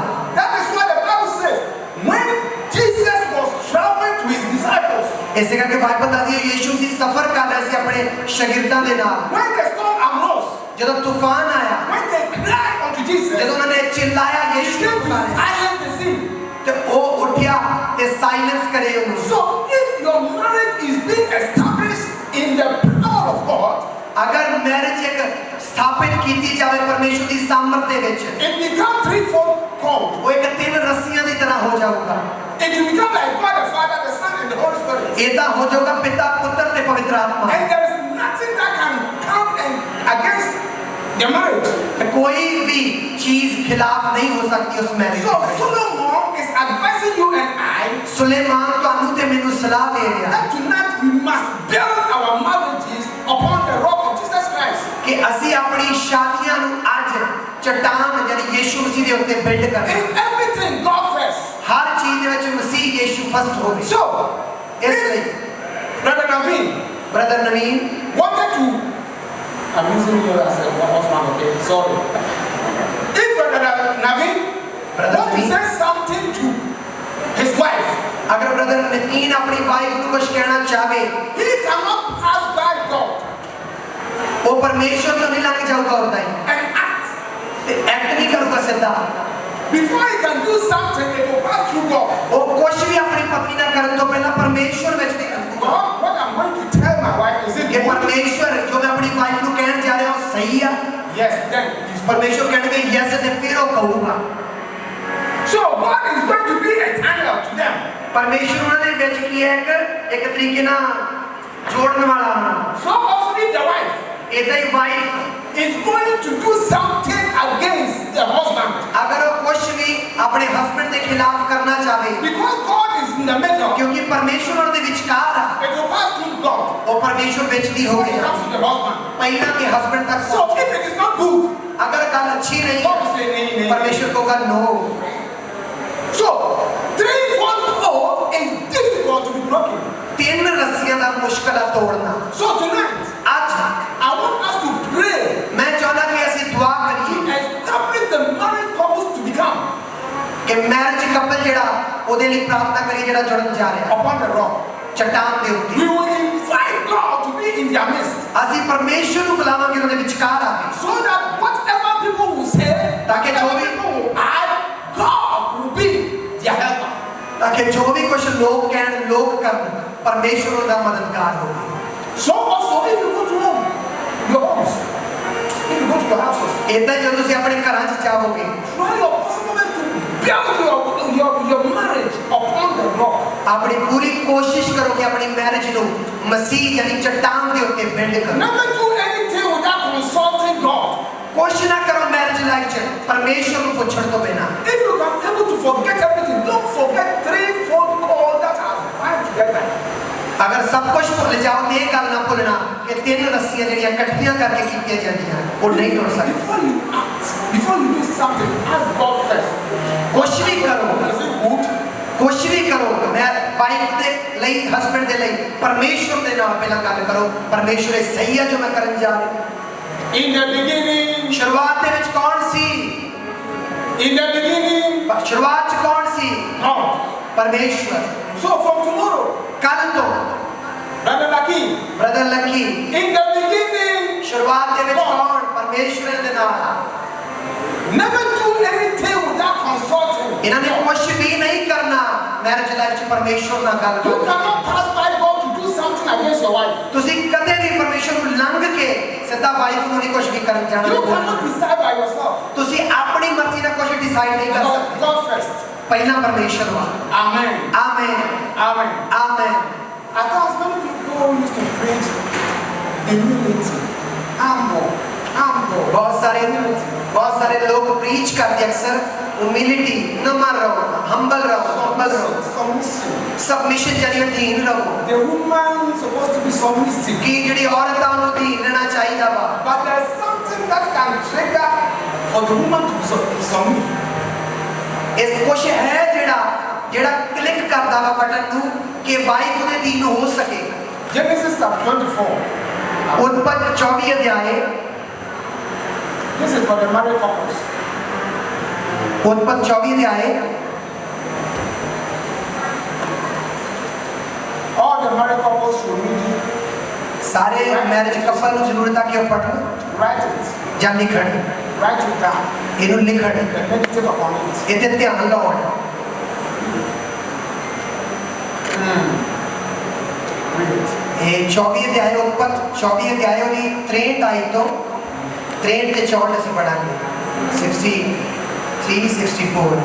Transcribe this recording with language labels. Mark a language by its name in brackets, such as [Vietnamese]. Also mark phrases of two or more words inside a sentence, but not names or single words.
[English] That is why the Bible says when Jesus was traveling to his disciples, [Punjabi] ਇਸੇ ਕਰਕੇ ਬਾਈਬਲ ਦੱਸਦੀ ਹੈ ਯੀਸ਼ੂ ਸੀ ਸਫ਼ਰ ਕਰ ਰਿਹਾ ਸੀ ਆਪਣੇ ਸ਼ਾਗਿਰਦਾਂ ਦੇ ਨਾਲ। [English] when the storm arose, [Punjabi] ਜਦੋਂ ਤੂਫਾਨ ਆਇਆ, [English] when they cried unto Jesus, [Punjabi] ਜਦੋਂ ਉਹਨਾਂ ਨੇ ਚਿল্ਲਾਇਆ [English] he [Punjabi] ਯੀਸ਼ੂ [English] came [Punjabi] ਨੂੰ [English] to [Punjabi] ਪੁਕਾਰਿਆ [English] silence the sea. [Punjabi] ਤੇ ਉਹ ਉੱਠਿਆ ਤੇ ਸਾਇਲੈਂਸ ਕਰੇ ਉਹਨੂੰ। [English] So if your marriage is being established in the power of God, [Punjabi] ਅਗਰ ਮੈਰਿਜ ਇੱਕ ਸਥਾਪਿਤ ਕੀਤੀ ਜਾਵੇ ਪਰਮੇਸ਼ਵਰ ਦੀ ਸਾਮਰਥ ਦੇ ਵਿੱਚ, [English] it becomes 3 cords. [Punjabi] ਉਹ ਇੱਕ ਤਿੰਨ ਰੱਸੀਆਂ ਦੀ ਤਰ੍ਹਾਂ ਹੋ ਜਾਊਗਾ। [English] It will become like God the Father, the Son, and the Holy Spirit. [Punjabi] ਏਦਾਂ ਹੋ ਜਾਊਗਾ ਪਿਤਾ ਪੁੱਤਰ ਤੇ ਪਵਿੱਤਰ ਆਤਮਾ। [English] And there is nothing that can come and against the marriage. [Punjabi] ਕੋਈ ਵੀ ਚੀਜ਼ ਖਿਲਾਫ ਨਹੀਂ ਹੋ ਸਕਦੀ ਉਸ ਮੈਰਿਜ [English] So [Punjabi] ਦੀ। [English] Solomon is advising you and I [Punjabi] ਸੁਲੇਮਾਨ ਤੁਹਾਨੂੰ ਤੇ ਮੈਨੂੰ ਸਲਾਹ ਦੇ ਰਿਹਾ [English] that tonight we must build our marriages upon the rock of Jesus Christ. [Punjabi] ਕਿ ਅਸੀਂ ਆਪਣੀ ਸ਼ਾਦੀਆਂ ਨੂੰ ਅੱਜ ਚਟਾਨ ਯਾਨੀ ਯੀਸ਼ੂ ਮਸੀਹ ਦੇ ਉੱਤੇ ਬਿਲਡ ਕਰਨਾ। [English] In everything, God first. [Punjabi] ਹਰ ਚੀਜ਼ ਦੇ ਵਿੱਚ ਮਸੀਹ ਯੀਸ਼ੂ ਫਸਟ ਹੋਵੇ। [English] So, [Punjabi] ਇਸ ਲਈ [English] Brother Naveen [Punjabi] ਬ੍ਰਦਰ ਨਵੀਨ [English] wanted to. I'm using you as a husband, okay? Sorry. If Brother Naveen Brother want to Naveen. say something to his wife, [Punjabi] ਅਗਰ ਬ੍ਰਦਰ ਨਵੀਨ ਆਪਣੀ ਵਾਈਫ ਨੂੰ ਕੁਝ ਕਹਿਣਾ ਚਾਹੇ, [English] he cannot pass by God [Punjabi] ਉਹ ਪਰਮੇਸ਼ਵਰ ਤੋਂ ਨਹੀਂ ਲੰਘ ਜਾਊਗਾ ਉਦਾਂ ਹੀ [English] and act. [Punjabi] ਤੇ ਐਕਟ ਨਹੀਂ ਕਰੂਗਾ ਸਿੱਧਾ। [English] Before he can do something, it will pass through God. [Punjabi] ਉਹ ਕੁਝ ਵੀ ਆਪਣੀ ਪਤਨੀ ਨਾਲ ਕਰਨ ਤੋਂ ਪਹਿਲਾਂ ਪਰਮੇਸ਼ਵਰ ਵਿੱਚ ਦੀ ਕਰੂਗਾ [English] God, what I'm going to tell my wife is it [Punjabi] ਕਿ [English] good? [Punjabi] ਪਰਮੇਸ਼ਵਰ ਜੋ ਮੈਂ ਆਪਣੀ ਵਾਈਫ ਨੂੰ ਕਹਿਣ ਜਾ ਰਿਹਾ ਉਹ ਸਹੀ ਆ। [English] Yes, then he's [Punjabi] ਪਰਮੇਸ਼ਵਰ ਕਹਿਣਗੇ ਯੈਸ ਤੇ ਫਿਰ ਉਹ ਕਹੂਗਾ। [English] so God is going to be a channel to them. [Punjabi] ਪਰਮੇਸ਼ਵਰ ਉਹਨਾਂ ਦੇ ਵਿੱਚ ਕੀ ਹੈ ਇੱਕ ਤਰੀਕੇ ਨਾਲ ਜੋੜਨ ਵਾਲਾ ਹੋਣਾ। [English] So also if the wife [Punjabi] ਏਦਾਂ ਹੀ ਵਾਈਫ [English] is going to do something against the husband, [Punjabi] ਅਗਰ ਉਹ ਕੁਝ ਵੀ ਆਪਣੇ ਹਸਬੰਡ ਦੇ ਖਿਲਾਫ ਕਰਨਾ ਚਾਹੇ [English] because God is in the middle, [Punjabi] ਕਿਉਂਕਿ ਪਰਮੇਸ਼ਵਰ ਉਹਨਾਂ ਦੇ ਵਿਚਕਾਰ ਆ, [English] it will pass through God. [Punjabi] ਉਹ ਪਰਮੇਸ਼ਵਰ ਵਿੱਚ ਦੀ [English] Before [Punjabi] ਹੋਵੇ [English] it comes to the husband. [Punjabi] ਪਹਿਲਾਂ ਕਿ ਹਸਬੰਡ ਤੱਕ [English] So if it is not good, [Punjabi] ਅਗਰ ਗੱਲ ਅੱਛੀ ਨਹੀਂ [English] God will say nay. [Punjabi] ਪਰਮੇਸ਼ਵਰ ਕਹੂਗਾ ਨੋ। [English] So 3/4 cord is difficult to be broken. [Punjabi] ਤਿੰਨ ਰੱਸੀਆਂ ਦਾ ਮੁਸ਼ਕਲ ਆ ਤੋੜਨਾ। [English] So tonight, [Punjabi] ਅੱਜ [English] I want us to pray [Punjabi] ਮੈਂ ਚਾਹੁੰਦਾ ਕਿ ਅਸੀਂ ਦੁਆ [English] to [Punjabi] ਕਰੀਏ [English] establish the married couples to become. [Punjabi] ਕਿ [English] marriage couple [Punjabi] ਜਿਹੜਾ ਉਹਦੇ ਲਈ ਪ੍ਰਾਰਥਨਾ ਕਰੀਏ ਜਿਹੜਾ ਜੁੜਨ ਜਾ ਰਿਹਾ [English] upon the rock. [Punjabi] ਚਟਾਨ ਦੇ ਉੱਤੇ [English] We will invite God to be in their midst, [Punjabi] ਅਸੀਂ ਪਰਮੇਸ਼ਵਰ ਨੂੰ ਬੁਲਾਵਾਂਗੇ ਉਹਦੇ ਵਿਚਕਾਰ ਆ ਕੇ [English] so that whatever people will say, [Hindi] ताकि जो भी- [English] people will add, God will be their helper. [Punjabi] ਤਾਂ ਕਿ ਜੋ ਵੀ ਕੁਝ ਲੋਕ ਕਹਿਣ ਲੋਕ ਕਰਨ ਪਰਮੇਸ਼ਵਰ ਉਹਦਾ ਮਦਦਗਾਰ ਹੋਵੇ [English] So also, if you go to home, your homes, if you go to your houses, [Punjabi] ਇਦਾਂ ਜਦੋਂ ਤੁਸੀਂ ਆਪਣੇ ਘਰਾਂ 'ਚ ਜਾਵੋਗੇ [English] try your possible best to build your marriage upon the rock. [Punjabi] ਆਪਣੀ ਪੂਰੀ ਕੋਸ਼ਿਸ਼ ਕਰੋ ਕਿ ਆਪਣੀ ਮੈਰਿਜ ਨੂੰ ਮਸੀਹ ਯਾਨੀ ਚਟਾਨ ਦੇ ਉੱਤੇ ਬਿਲਡ ਕਰੋ [English] Never do anything without consulting God. [Punjabi] ਕੋਸ਼ਿਸ਼ ਨਾ ਕਰੋ [English] marriage life [Punjabi] 'ਚ ਪਰਮੇਸ਼ਵਰ ਨੂੰ ਪੁੱਛਣ ਤੋਂ ਬਿਨਾਂ [English] If you are able to forget everything, don't forget 3 phone calls that are fine together. [Punjabi] ਅਗਰ ਸਭ ਕੁਝ ਭੁੱਲ ਜਾਓ ਤੇ ਇਹ ਗੱਲ ਨਾ ਭੁੱਲਣਾ ਕਿ 3 ਰੱਸੀਆਂ ਜਿਹੜੀਆਂ ਇਕੱਠੀਆਂ ਕਰਕੇ ਕੀਤੀਆਂ ਜਾਂਦੀਆਂ ਉਹ ਨਹੀਂ ਟੁੱਟ ਸਕਦੀਆਂ [English] Before you act, before you do something, ask God first. [Punjabi] ਕੁਛ ਵੀ ਕਰੋ [English] Is it good? [Punjabi] ਕੁਛ ਵੀ ਕਰੋ ਮੈਂ ਵਾਈਫ ਦੇ ਲਈ ਹਸਬੰਡ ਦੇ ਲਈ ਪਰਮੇਸ਼ਵਰ ਦੇ ਨਾਲ ਪਹਿਲਾਂ ਗੱਲ ਕਰੋ ਪਰਮੇਸ਼ਵਰ ਇਹ ਸਹੀ ਹੈ ਜੋ ਮੈਂ ਕਰਨ ਜਾ ਰਿਹਾ [English] In the beginning, [Punjabi] ਸ਼ੁਰੂਆਤ ਦੇ ਵਿੱਚ ਕੌਣ ਸੀ [English] in the beginning, [Punjabi] ਸ਼ੁਰੂਆਤ 'ਚ ਕੌਣ ਸੀ [English] God. [Punjabi] ਪਰਮੇਸ਼ਵਰ [English] So from tomorrow, [Punjabi] ਕੱਲ ਤੋਂ [English] Brother Lucky, [Punjabi] ਬ੍ਰਦਰ ਲੱਕੀ [English] in the beginning, [Punjabi] ਸ਼ੁਰੂਆਤ ਦੇ ਵਿੱਚ ਕੌਣ ਪਰਮੇਸ਼ਵਰ ਦੇ ਨਾਲ [English] never do anything without consulting. [Punjabi] ਇਹਨਾਂ ਨੇ ਕੁਛ ਵੀ ਨਹੀਂ ਕਰਨਾ [English] marriage life [Punjabi] 'ਚ ਪਰਮੇਸ਼ਵਰ ਨਾਲ ਗੱਲ [English] You [Punjabi] ਕਰੋ [English] cannot pass by God to do something against your wife. [Punjabi] ਤੁਸੀਂ ਕਦੇ ਵੀ ਪਰਮੇਸ਼ਵਰ ਨੂੰ ਲੰਘ ਕੇ ਸਿੱਧਾ ਵਾਈਫ ਨੂੰ ਨਹੀਂ ਕੁਛ ਵੀ ਕਰਨ ਜਾਣਾ [English] You cannot decide by yourself. [Punjabi] ਤੁਸੀਂ ਆਪਣੀ ਮਰਜ਼ੀ ਨਾਲ ਕੁਝ ਡਿਸਾਈਡ ਨਹੀਂ ਕਰ [English] God, [Punjabi] ਸਕਦੇ [English] God first. [Punjabi] ਪਹਿਲਾਂ ਪਰਮੇਸ਼ਵਰ ਵਾ [English] Amen. [Punjabi] ਆਮੇਨ [English] Amen. [Punjabi] ਆਮੇਨ [English] At times, many people used to preach humility, humble. [Hindi] बहुत सारे लोग प्रीच करते अक्सर ह्यूमिलिटी नम्र रहो हम्बल रहो [English] Submissive. [Hindi] सबमिशन यानी अधीन रहो [English] The woman is supposed to be submissive. [Punjabi] कि ਜਿਹੜੀ ਔਰਤਾਂ ਨੂੰ ਅਧੀਨ ਰਹਿਣਾ ਚਾਹੀਦਾ ਵਾ [English] But there's something that can trigger for the woman to be submissive. [Punjabi] ਇਹ ਕੁਛ ਹੈ ਜਿਹੜਾ ਕਲਿੱਕ ਕਰਦਾ ਵਾ ਬਟਨ ਨੂੰ ਕਿ ਵਾਈਫ ਉਹਦੇ ਅਧੀਨ ਹੋ ਸਕੇ [English] Genesis chapter 24. [Punjabi] ਉਤਪਤ 24 ਅਧਿਆਏ [English] This is for the married couples. [Punjabi] ਉਤਪਤ 24 ਅਧਿਆਏ [English] All the married couples should read it, [Punjabi] ਸਾਰੇ [English] marriage couple [Punjabi] ਨੂੰ ਜ਼ਰੂਰਤ ਆ ਕਿ ਉਹ ਪੜ੍ਹਨ [English] write it, [Punjabi] ਜਾਂ ਲਿਖਣ [English] write it down, [Punjabi] ਇਹਨੂੰ ਲਿਖਣ [English] and meditate upon it. [Punjabi] ਇਹਦੇ ਧਿਆਨ ਲਾਉਣ [English] Read it. [Punjabi] ਇਹ 24 ਅਧਿਆਏ ਉਤਪਤ 24 ਅਧਿਆਏ ਉਹਦੀ 63 ਆਈ ਤੋਂ 63 ਤੇ 64 ਅਸੀਂ ਪੜਾਂਗੇ 63 64